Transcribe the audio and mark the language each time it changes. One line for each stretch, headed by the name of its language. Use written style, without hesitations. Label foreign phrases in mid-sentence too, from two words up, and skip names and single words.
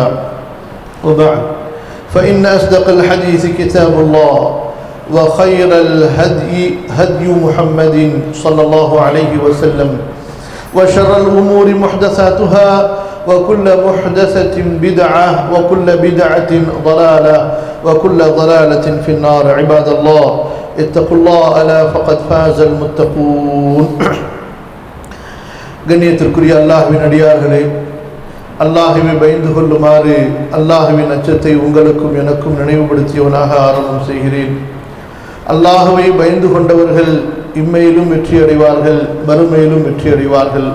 Arabic: وبعد فإن أصدق الحديث كتاب الله وخير الهدي هدي محمد صلى الله عليه وسلم وشر الأمور محدثاتها وكل محدثة بدعة وكل بدعة ضلالة وكل ضلالة في النار. عباد الله اتقوا الله ألا فقد فاز المتقون.
Tamil: கண்ணியத்திற்குரிய அல்லாஹ்வின் அடியார்களே, அல்லாஹ்வை பயந்து கொள்ளுமாறு அல்லாஹ்வின் அச்சத்தை உங்களுக்கும் எனக்கும் நினைவுபடுத்தியவனாக ஆரம்பம் செய்கிறேன். அல்லாஹ்வை பயந்து கொண்டவர்கள் இம்மையிலும் வெற்றி அடைவார்கள், மறுமையிலும் வெற்றி அடைவார்கள்.